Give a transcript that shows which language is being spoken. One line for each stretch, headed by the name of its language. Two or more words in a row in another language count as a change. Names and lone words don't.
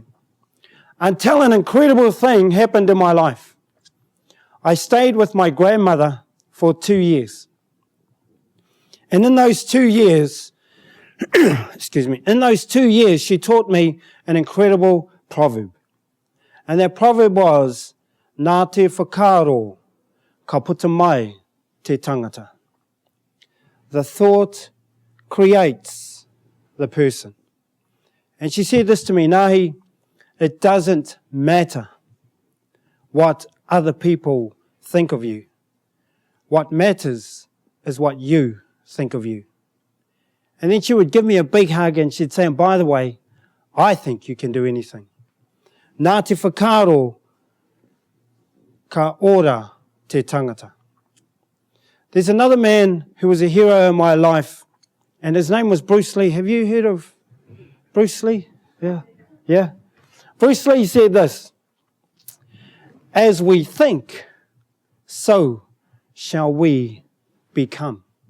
English: Until an incredible thing happened in my life. I stayed with my grandmother for 2 years. And in those 2 years, in those 2 years, she taught me an incredible proverb. And that proverb was,
Māori: Nā te whakaaro, ka puta mai te tangata.
English: The thought creates the person. And she said this to me, Ngahi, it doesn't matter what other people think of you. What matters is what you think of you. And then she would give me a big hug and she'd say, and by the way, I think you can do anything.
Māori: Nā te whakaaro, ka ora te tangata.
English: There's another man who was a hero in my life, and his name was Bruce Lee. Have you heard of Bruce Lee? Yeah. Bruce Lee said this, as we think, so shall we become.